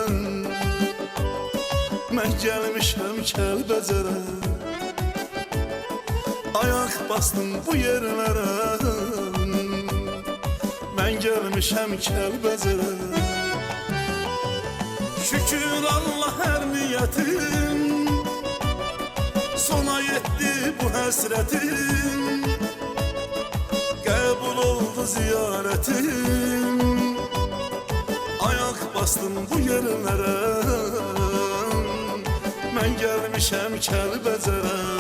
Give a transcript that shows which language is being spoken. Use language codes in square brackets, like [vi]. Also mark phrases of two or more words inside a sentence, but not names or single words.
[az] Mən gəlmişəm Kəlbəcərə. [tr] Ayak bastım bu yerlərə. [az] Mən gəlmişəm Kəlbəcərə. [tr] Şükür Allah her niyetim sona yetti bu hasretim. Kabul oldu ziyaretim. Ayak bastım bu yerlere. Ben gelmişem Kəlbəcərə.